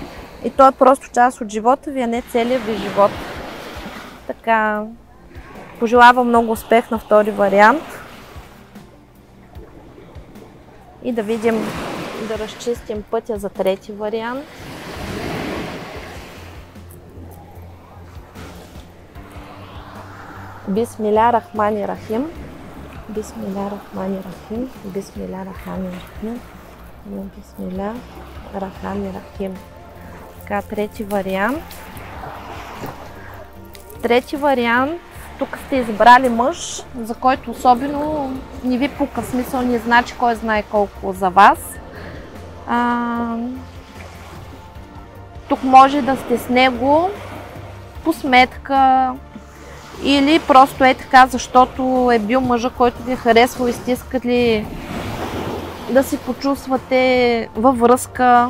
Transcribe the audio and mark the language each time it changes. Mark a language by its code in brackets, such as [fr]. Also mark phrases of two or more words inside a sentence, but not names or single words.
[bg] И то е просто част от живота ви, а не целият ви живот. Така, пожелавам много успех на втори вариант. И да видим, да разчистим пътя за трети вариант. [ar] بسم الله الرحمن الرحيم. بسم الله الرحمن الرحيم. بسم الله الرحمن الرحيم. بسم الله الرحمن الرحيم. [bg] Така, трети вариант. Трети вариант. Тук сте избрали мъж, за който особено не ви пука, смисъл не значи кой знае колко за вас. Тук може да сте с него по сметка или просто е така, защото е бил мъжа, който ви е харесвал и сте искали да се почувствате във връзка.